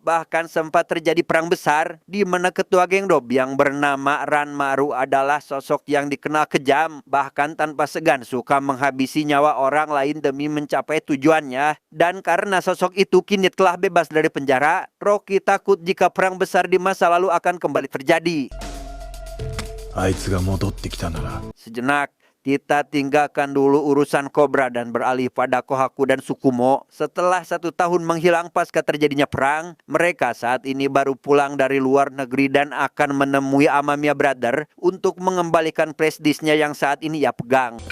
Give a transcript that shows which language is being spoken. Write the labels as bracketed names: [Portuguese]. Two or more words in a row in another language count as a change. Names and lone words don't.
[Indonesian] Bahkan sempat terjadi perang besar, di mana ketua geng Dob yang bernama Ranmaru adalah sosok yang dikenal kejam, bahkan tanpa segan suka menghabisi nyawa orang lain demi mencapai tujuannya. Dan karena sosok itu kini telah bebas dari penjara, Rocky takut jika perang besar di masa lalu akan kembali terjadi. [Japanese] あいつが戻ってきたなら [Indonesian] Sejenak, kita tinggalkan dulu urusan Cobra dan beralih pada Kohaku dan Tsukumo. Setelah 1 tahun menghilang pasca terjadinya perang, mereka saat ini baru pulang dari luar negeri dan akan menemui Amamiya Brother untuk mengembalikan flashdisknya yang saat ini ia pegang.